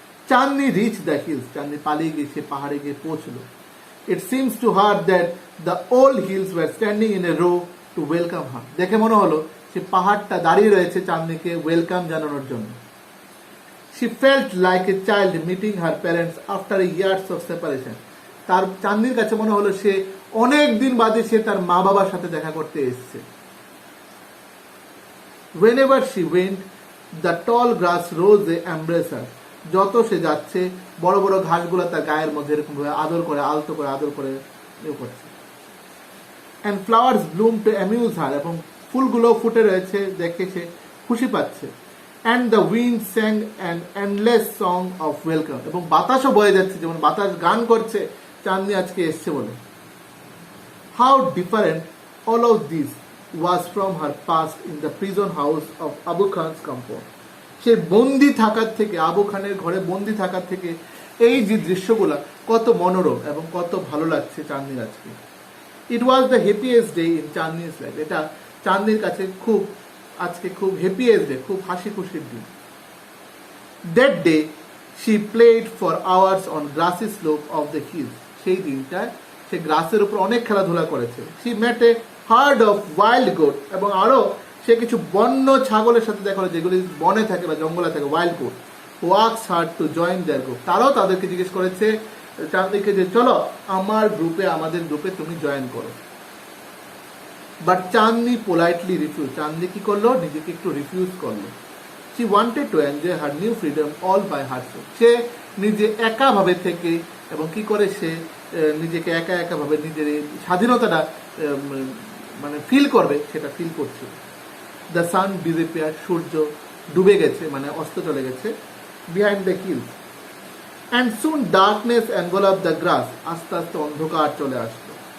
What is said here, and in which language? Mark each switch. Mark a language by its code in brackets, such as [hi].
[bn] Chandni [en] reach the hills, [bn] চাঁদনি পালিয়ে গিয়ে সে পাহাড়ে গিয়ে পৌঁছলো। [en] it seems to her that the old hills were standing in a row to welcome her, [bn] দেখে মনে হলো সে পাহাড়টা দাঁড়িয়ে রয়েছে চাঁদনিকে ওয়েলকাম জানানোর জন্য। [en] She felt like a child meeting her parents after years of separation. [bn] তার চাঁদনির কাছে মনে হলো সে অনেক দিন বাদে সে তার মা বাবার সাথে দেখা করতে এসেছে। [en] Whenever she went, the tall grass rose a embrace her. [bn] যত সে যাচ্ছে বড় বড় ঘাসগুলো তার গায়ের মধ্যে এরকম ভাবে আদর করে, আলতো করে আদর করে করছে। [en] And flowers bloom to amuse her, [bn] এবং ফুলগুলো ফুটে রয়েছে দেখে সে খুশি পাচ্ছে। [en] And the wind sang an endless song of welcome, [bn] এবং বাতাসও বয়ে যাচ্ছে, যেমন বাতাস গান করছে চাঁদনি আজকে এসছে বলে। [en] How different all of this was from her past in the prison house of Abu Khan's compound. [bn] সে বন্দি থাকার থেকে, আবু খানের ঘরে বন্দি থাকার থেকে এই যে দৃশ্যগুলা কত মনোরম এবং কত ভালো লাগছে চাঁদনির আজকে। [en] It was the happiest day in Chandni's life. [bn] এটা চাঁদনির কাছে খুব আজকে খুব [en] happiest day, [bn] খুব হাসি খুশির দিন। [en] That day she played for hours on grassy slope of the hills. [bn] সেই দিনটায় সে গ্রাসের উপর অনেক খেলাধুলা করেছে। [en] She met a herd of wild goat, [bn] এবং আরো সে কিছু বন্য ছাগলের সাথে দেখা হলো যেগুলি বনে থাকে বা জঙ্গলে থাকে, wild goat. [en] Who asked her to join their group. [bn] তারাও তাদেরকে জিজ্ঞেস করেছে চাঁদনিকে যে চলো আমাদের গ্রুপে তুমি জয়েন করো। বাট চাঁদনি [en] politely refuse, [bn] চাঁদনি কি করলো, নিজেকে একটু রিফিউজ করলো। [en] She wanted to enjoy her new freedom all by herself. [bn] সে নিজে একা ভাবে থেকে এবং কি করে সে নিজেকে একা একা ভাবে নিজের স্বাধীনতাটা মানে ফিল করবে সেটা ফিল করছিল। [en] the sun disappear, [bn] সূর্য ডুবে গেছে মানে অস্ত চলে গেছে। [en] behind the hills and soon darkness enveloped the grass, [bn] আস্তে আস্তে অন্ধকার চলে আসলো।